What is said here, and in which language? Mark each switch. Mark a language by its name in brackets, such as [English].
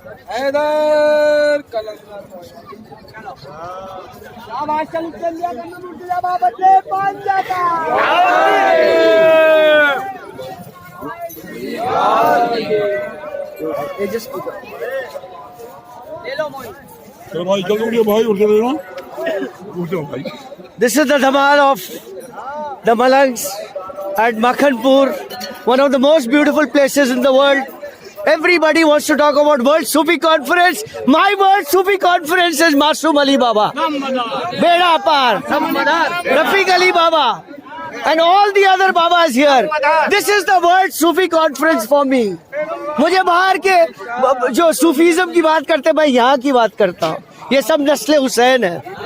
[Hindi] हैदर कलंदर आवाज चल लिया करना मुर्तजा बदले पान जाता ले लो मोई भाई जल्दी भाई उठ जाओ भाई [English] This is the Dhamal of the Malangs at Makhanpur, one of the most beautiful places in the world. Everybody wants to talk about World Sufi Conference. My World Sufi Conference is Masoom Ali Baba, Beda Par, Rafiq Ali Baba, and all the other Babas here. This is the World Sufi Conference for me. [Hindi] मुझे बाहर के जो Sufism की बात करते हैं, मैं यहाँ की बात करता हूँ. ये सब नस्ल हुसैन है.